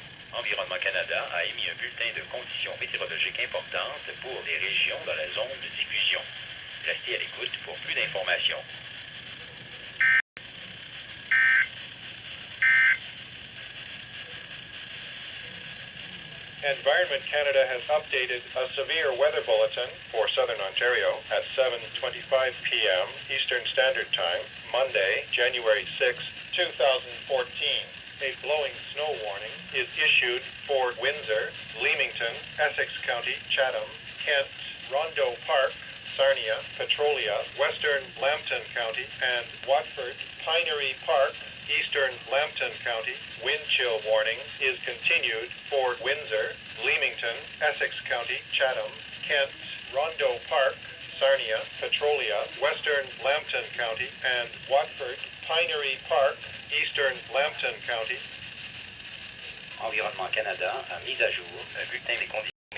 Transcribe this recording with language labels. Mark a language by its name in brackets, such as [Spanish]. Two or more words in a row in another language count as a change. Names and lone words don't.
[French] Environnement Canada a émis un bulletin de conditions météorologiques importantes pour les régions dans la zone de diffusion. Restez à l'écoute pour plus d'informations. [English] Environment Canada has updated a severe weather bulletin for Southern Ontario at 7:25 p.m. Eastern Standard Time, Monday, January 6, 2014. A blowing snow warning is issued for Windsor, Leamington, Essex County, Chatham, Kent, Rondeau Park, Sarnia, Petrolia, Western Lambton County, and Watford. Pinery Park, Eastern Lambton County. Wind chill warning is continued for Windsor, Leamington, Essex County, Chatham, Kent, Rondeau Park, Sarnia, Petrolia, Western Lambton County, and Watford. Pinery Park, Eastern Lambton County. [French] Environnement Canada a mis à jour un bulletin des conditions